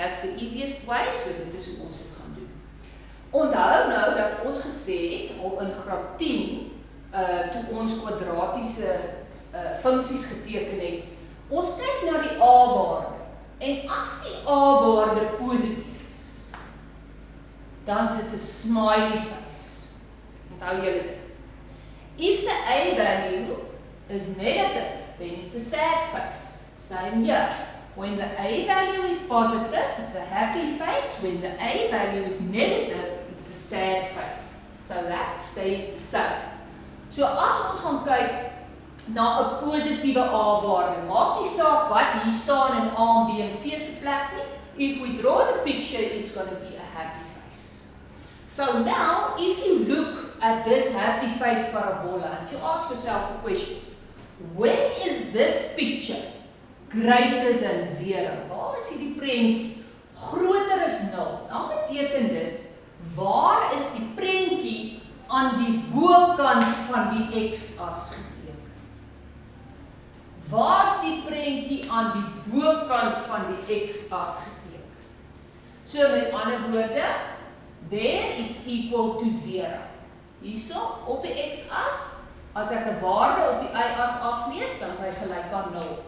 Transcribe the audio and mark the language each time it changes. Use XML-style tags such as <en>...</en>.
<en>That's the easiest way,</en> <af>so dit is hoe ons dit gaan doen. Onthou nou dat ons gesê het al in graad 10 toe ons quadratiese funksies geteken het, ons kyk na die a-waarde, en as die a-waarde positief is, dan sit 'n smiley face. Onthou julle dit.</af> <en>If the a value is negative, then it's a sad face. Same here. When the a value is positive, it's a happy face. When the a value is negative, it's a sad face. So that stays the same.</en> <af>So as ons gaan kyk na 'n positiewe a-waarde, maak nie saak wat hier staan in A, B en C se plek nie.</af> <en>If we draw the picture, it's going to be a happy face. So now, if you look at this happy face parabola, and you ask yourself the question, when is this picture greater than 0?</en> <af>Waar is hierdie prentjie groter as 0? Dan beteken dit, waar is die prentjie aan die bokant van die x-as geteken? Waar is die prentjie aan die bokant van die x-as geteken? So met ander woorde,</af> <en>there it's equal to 0.</en> <af>Hierso op die x-as, as ek 'n waarde op die y-as aflees, dan is hy gelyk aan 0.</af>